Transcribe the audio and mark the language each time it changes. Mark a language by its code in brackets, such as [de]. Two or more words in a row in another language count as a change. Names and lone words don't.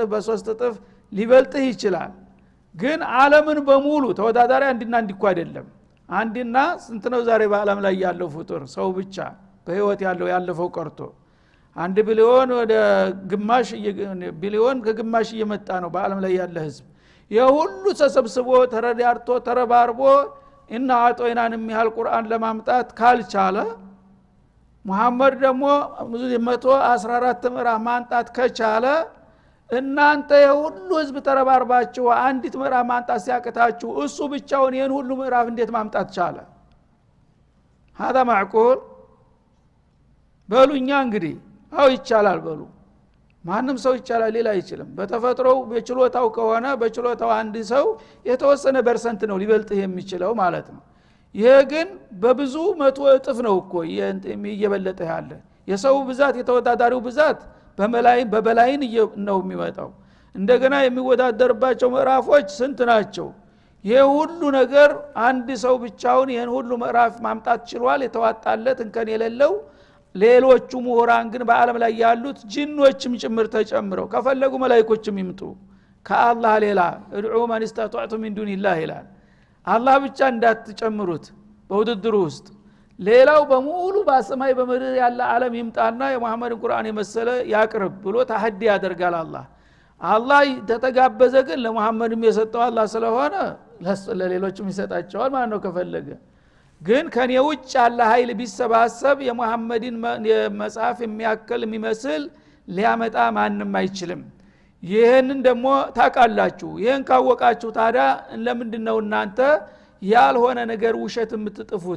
[am] በሶስት እጥፍ ሊበልጥህ ይችላል። ግን ዓለምን በሙሉ ተወዳዳሪ አንድና አንድ አይደለም። አንድና ስንት ነው ዛሬ በአለም ላይ ያለው ፍጡር ሰው ብቻ በህይወት ያለፈው ቀርቶ 1 ቢሊዮን ወደ ግማሽ ቢሊዮን ከግማሽ እየመጣ ነው በአለም ላይ ያለ ህዝብ። የሁሉ ተሰብስቦ ተረዳርቶ ተረባርቦ እና አጦይናን የሚያል ቁርአን ለማምጣት ካልቻለ መሐመድ ደግሞ 114 ምዕራፍ ማንጣት ከቻለ እናንተ የሁሉ ህዝብ ተረባርባችሁ አንዲት ምዕራፍ ማንጣት ሲያቅታችሁ እሱ ብቻውን ይሄን ሁሉ ምዕራፍ እንዴት ማምጣት ቻለ? [ar] هذا معقول? [am] በሉኛ እንግዲህ አው ይቻላል በሉ። ማንም ሰው ይቻላል ሌላ አይችልም። በተፈጥሮው በችሎታው ከሆነ በችሎታው አንድ ሰው የተወሰነ ፐርሰንት ነው ሊበልጥህ የሚችለው ማለት ነው። ይሄ ግን በብዙ መቶ እጥፍ ነው እኮ እየበለጠ ያለ። የሰው ብዛት የተወዳዳሪው ብዛት በበላይን ነው የሚመጣው። እንደገና የሚወዳደርባቸው ምዕራፎች ስንት ናቸው? ይሄ ሁሉ ነገር አንድ ሰው ብቻውን ይሄን ሁሉ ምዕራፍ ማምጣት ችሏል የተዋጣለት እንከን የሌለው። ሌሎቹ ምሁራን ግን በአለም ላይ ያሉት ጂኖችም ጭምር ተጨምረው ከፈለጉ መላእክቶችም ይምጡ ከአላህ ሌላ [ar] ادعوا من استطعتم من دون الله [am] ይላል። አላህ ብቻ እንዳትጨምሩት በውድድሩ ውስጥ ሌላው በሙሉ በሰማይ በምድር ያለ ዓለም ይምጣና የመሐመድን ቁርአን የመሰለ ያቅርብ ብሎ ተሐዲ ያደርጋል። አላህ ተተጋበዘ ግን ለመሐመድም የሰጠው አላህ ስለሆነ ለሌሎችም ይሰጣቸዋል ማለት ነው ከፈለገ። ግን ከኔ ውጭ ያለ ኃይል ቢሰባሰብ የመሐመድን መጽሐፍ የሚያክል የሚመስል ሊያመጣ ማንም አይችልም። ይሄንን ደግሞ ታውቃላችሁ። ይሄን ካወቃችሁ ታዲያ ለምንድነው እናንተ ያልሆነ ነገር ውሸት የምትጥፉት?